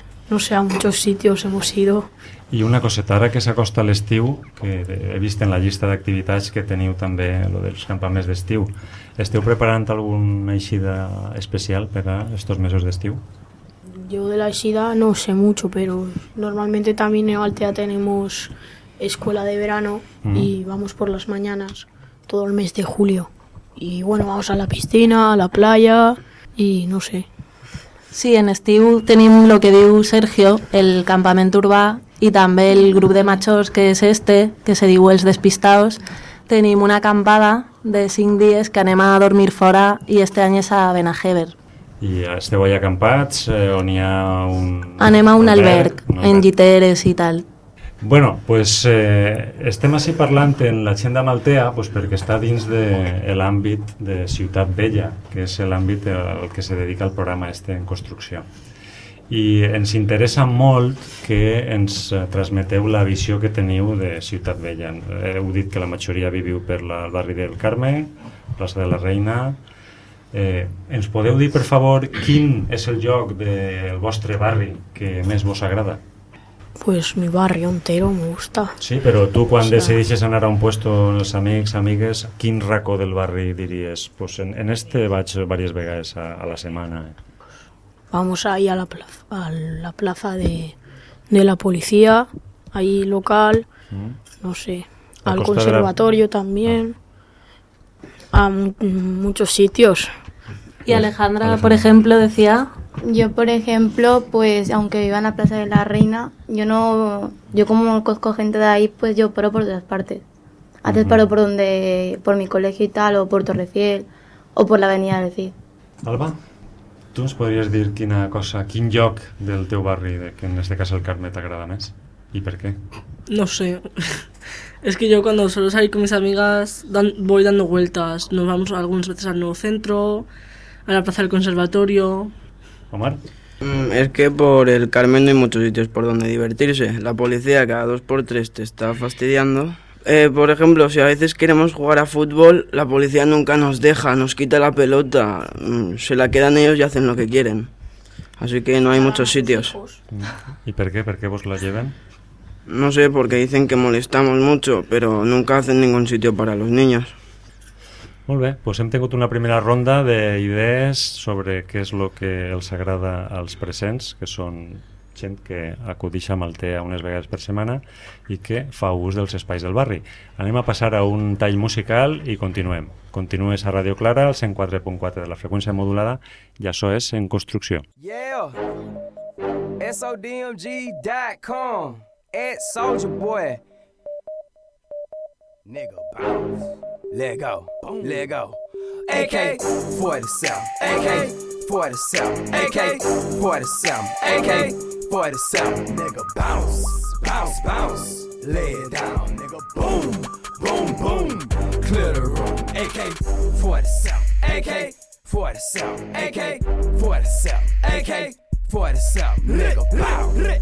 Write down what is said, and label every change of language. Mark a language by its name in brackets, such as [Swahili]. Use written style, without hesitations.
[Spanish] no sé, a muchos sitios hemos ido. [Catalan] I una coseta, ara que s'acosta a l'estiu, que he vist en la llista d'activitats que teniu també, lo dels campaments d'estiu, esteu preparant alguna eixida especial per a estos mesos d'estiu? [Spanish] Yo de la eixida no sé mucho, pero normalmente también en Altea tenemos escuela de verano y vamos por las mañanas todo el mes de julio. Y bueno, vamos a la piscina, a la playa y no sé. [Catalan] Sí, en estiu tenim lo que diu Sergio, el campament urbà, i també el grup de machos, que és este, que se diu Els Despistaos. Tenim una acampada de 5 dies que anem a dormir fora i este any és a Benajever. I esteu allà acampats, on hi ha un... Anem a un alberg. En lliteres i tal. Bueno, pues estem així parlant en l'agenda maltea pues, perquè està dins de l'àmbit de Ciutat Vella, que és l'àmbit al que se dedica el programa este en construcció. I ens interessa molt que ens transmeteu la visió que teniu de Ciutat Vella. Heu dit que la majoria viviu per la barri del Carme, plaça de la Reina. Ens podeu dir, per favor, quin és el lloc del vostre barri que més vos agrada? [Spanish] Pues mi barri entero me gusta. [Catalan] Sí, però tu quan decideixes anar a un puesto amb els amics, amigues, quin racó del barri diries? Pues en este vaig diverses vegades a la setmana. [Spanish] Vamos ahí a la plaza de la policía, ahí local, no sé, al conservatorio también, a muchos sitios. ¿Y Alejandra, por ejemplo, decía? Yo, por ejemplo, pues aunque viva en la Plaza de la Reina, yo como conozco gente de ahí, pues yo paro por otras partes. Antes paro por donde, por mi colegio y tal, o por Torrefiel, o por la avenida del Cid. ¿Alba? [Catalan] Tu ens podries dir quina cosa, quin lloc del teu barri, que en este cas el Carme, t'agrada més? I per què? No sé. [Spanish] Es que yo cuando suelo salir con mis amigas voy dando vueltas. Nos vamos algunas veces al nuevo centro, a la plaza del conservatorio... Omar? Es que por el Carmen no hay muchos sitios por donde divertirse. La policía cada dos por tres te está fastidiando. Por ejemplo, si a veces queremos jugar a fútbol, la policía nunca nos deja, nos quita la pelota, se la quedan ellos y hacen lo que quieren. Así que no hay muchos sitios. ¿Y por qué? ¿Por qué vos la llevan? No sé, porque dicen que molestamos mucho, pero nunca hacen ningún sitio para los niños. [Catalan] Molt bé, pues hem tingut una primera ronda d'idees sobre què és el que els agrada als presents, que són... gent que acudeix a Maltea unes vegades per setmana i que fa ús dels espais del barri. Anem a passar a un tall musical i continuem. Continues a Radio Clara, al 104.4 de la freqüència modulada, i això és En Construcció. [English] Yeah! SODMG.com It's Soulja Boy Nigga bounce Lego, boom, Lego AK for the sound AK for the sound AK for the sound AK for the sound Nigga bounce, bounce, bounce Lay it down, nigga boom, boom, boom Clear the room AK for the sound AK for the sound AK for the sound AK for the sound Nigga bow,